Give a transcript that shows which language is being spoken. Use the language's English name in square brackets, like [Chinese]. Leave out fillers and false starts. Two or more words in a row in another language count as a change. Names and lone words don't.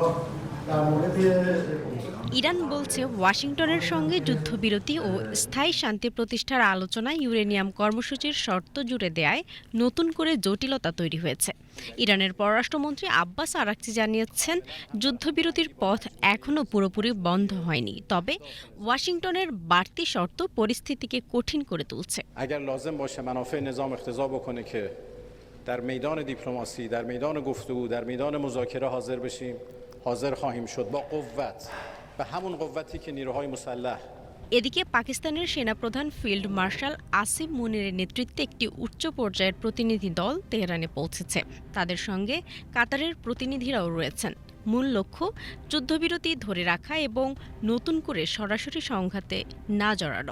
[Bangla] ইরান বলছে ওয়াশিংটনের সঙ্গে যুদ্ধবিরতি ও স্থায়ী শান্তি প্রতিষ্ঠার আলোচনায় ইউরেনিয়াম কর্মসূচির শর্ত জুড়ে দেয়ায় নতুন করে জটিলতা তৈরি হয়েছে। ইরানের পররাষ্ট্রমন্ত্রী আব্বাস আরাকচি জানিয়েছেন, যুদ্ধবিরতির পথ এখনও পুরোপুরি বন্ধ হয়নি, তবে ওয়াশিংটনের বাড়তি শর্ত পরিস্থিতিকে কঠিন করে তুলছে। [Persian] در میدان دیپلماسی، در میدان گفتگو، در میدان مذاکره حاضر بشیم، حاضر خواهیم شد با قوت، به همون قوتی که نیروهای مسلح। [Bangla] এদিকে পাকিস্তানের সেনাপ্রধান ফিল্ড মার্শাল আসিম মুনিরের নেতৃত্বে একটি উচ্চ পর্যায়ের প্রতিনিধি দল তেহরানে পৌঁছেছে। তাদের সঙ্গে কাতারের প্রতিনিধিরাও রয়েছেন। মূল লক্ষ্য যুদ্ধবিরতি ধরে রাখা এবং নতুন করে সরাসরি সংঘাতে না জড়ানো।